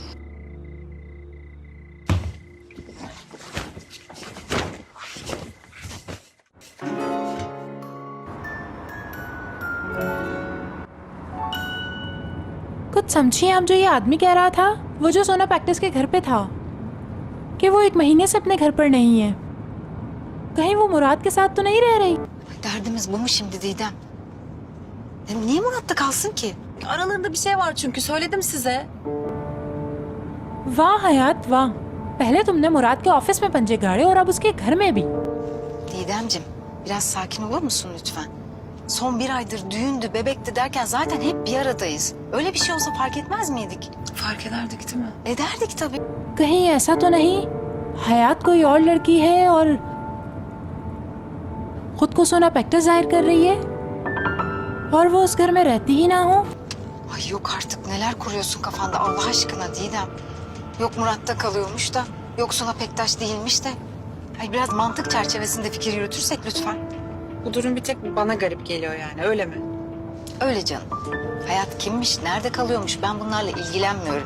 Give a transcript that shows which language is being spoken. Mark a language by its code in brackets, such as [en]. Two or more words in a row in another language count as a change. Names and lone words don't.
[hi] कुछ समझिए आप, जो ये आदमी कह रहा था, वो जो सोना पैक्टिस के घर पे था, कि वो 1 महीने से अपने घर पर नहीं है, कहीं वो मुराद के साथ तो नहीं रह रही? [tr] Derdimiz bu mu şimdi Didem? Niye Murat'ta kalsın ki? Aralarında bir şey var çünkü söyledim size. [hi] वाह हयात वाह, पहले तुमने मुराद के ऑफिस में पंजे गाड़े और अब उसके घर में भी। [tr] Didemciğim biraz sakin olur musun lütfen? Son 1 aydır düğündü, bebekti derken zaten hep bir aradayız. Öyle bir şey olsa fark etmez miydik? Fark ederdik değil mi? Ederdik tabii. [hi] कहीं ऐसा तो नहीं हयात कोई और लड़की है और खुद को सोना पैक्टिस जाहिर कर रही है और वो उस घर में रहती ही ना हो? [tr] Ay yok artık, neler kuruyorsun kafanda Allah aşkına Didem. Yok Murat'ta kalıyormuş da, yok Suna Pektaş değilmiş de. Ay biraz mantık çerçevesinde fikir yürütürsek lütfen. Bu durum bir tek bana garip geliyor yani, öyle mi? Öyle canım. Hayat kimmiş, nerede kalıyormuş, ben bunlarla ilgilenmiyorum.